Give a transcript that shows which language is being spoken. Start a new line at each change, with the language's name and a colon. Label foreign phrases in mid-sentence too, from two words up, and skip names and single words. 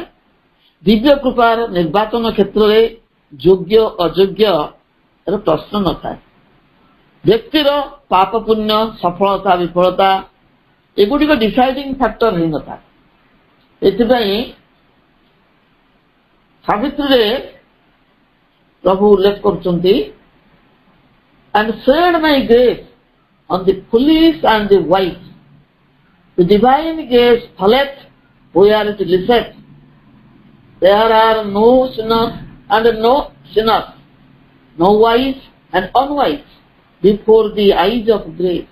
Odia: ଦିବ୍ୟ କୃପାର ନିର୍ବାଚନ କ୍ଷେତ୍ରରେ ଯୋଗ୍ୟ ଅଯୋଗ୍ୟର ପ୍ରଶ୍ନ ନଥାଏ। ବ୍ୟକ୍ତିର ପାପ ପୁଣ୍ୟ, ସଫଳତା ବିଫଳତା ଏଗୁଡ଼ିକ
English: deciding factor
Odia: ହୋଇନଥାଏ। ଏଥିପାଇଁ ସାବିତ୍ରୀରେ ପ୍ରଭୁ ଉଲ୍ଲେଖ କରୁଛନ୍ତି,
English: and shed my grace on the foolish and the wise. The divine grace falleth where it listeth. There are no sinners and no sinners, no wise and unwise before the eyes of grace.